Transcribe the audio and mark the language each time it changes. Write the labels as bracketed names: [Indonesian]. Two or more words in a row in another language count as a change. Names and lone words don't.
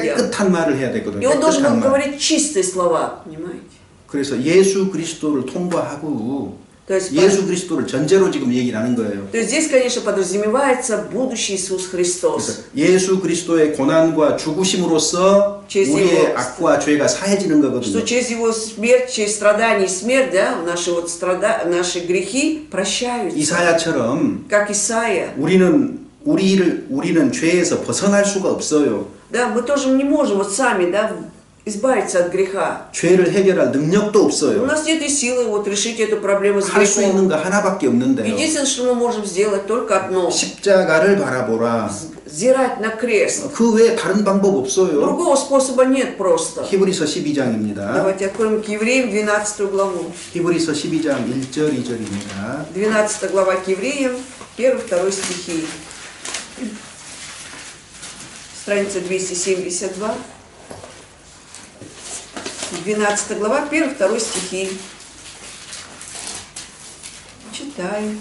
[Korean] 깨끗한 말을 해야 [Russian] И [Korean] 되거든요. [Russian] он должен [Korean] 깨끗한 [Russian] был [Korean] 말. [Russian] говорить чистые слова, понимаете? [Korean] 그래서 예수 그리스도를 통과하고 [Russian] То есть, [Korean] 예수 그리스도를 전제로 지금 얘기를 하는 거예요. [Russian] то есть здесь, конечно, подразумевается будущий Иисус Христос. [Korean] 그래서 예수 그리스도의 고난과 죽으심으로써 우리의 악과 죄가 사해지는 [Russian] Что [Korean] 거거든요. [Russian] через его смерть, через страдания и смерть, да, наши грехи прощаются. [Korean] 이사야처럼 [Russian] Как Исаия. [Korean] 우리는 죄에서 벗어날 수가 없어요. [Russian] Да, мы тоже не можем вот сами, да, избавиться от греха. [Korean] 죄를 해결할 능력도 [Russian] У [Korean] 없어요. [Russian] нас нет и силы вот решить эту проблему с [Korean] 할 수 있는 [Russian] грехом. [Korean] 거 하나밖에 없는데요. [Russian] Единственное, что мы можем сделать, только одно. [Korean] 십자가를 바라보라. [Russian] Взирать на крест. [Korean] 그 외에 다른 방법 없어요. [Russian] Другого способа нет просто. [Korean] 히브리서 12장입니다. [Russian] Давайте откроем к Евреям 12 главу. [Korean] 히브리서 12장 1절 2절입니다. [Russian] 12 глава к Евреям, 1-2 стихи. Страница 272. 12 глава, 1-2 стихи. Читаем.